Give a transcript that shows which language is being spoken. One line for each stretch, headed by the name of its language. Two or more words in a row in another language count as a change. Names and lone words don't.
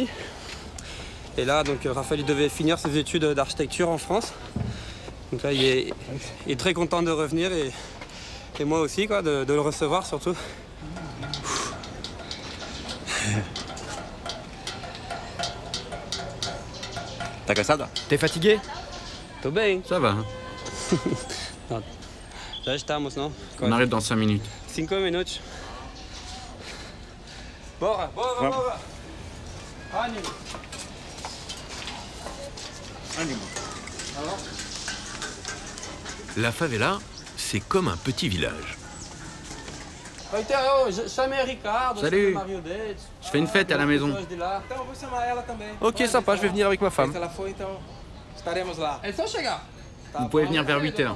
French: Et là, donc Raphaël il devait finir ses études d'architecture en France. Donc là, il est très content de revenir et moi aussi, quoi, de le recevoir surtout.
Portuguese: T'as cassada?
French: T'es fatigué?
Portuguese: Tô bem.
French: Ça va.
Portuguese: Já estamos, não?
French: On arrive dans 5 minutes. 5 minutes.
Portuguese: Bora, bora, bora. Ânimo. Ânimo.
French: La favela, c'est comme un petit village. Salut. Je fais une fête à la maison. Ok, sympa, je vais venir avec ma femme. Vous pouvez venir vers 8 h.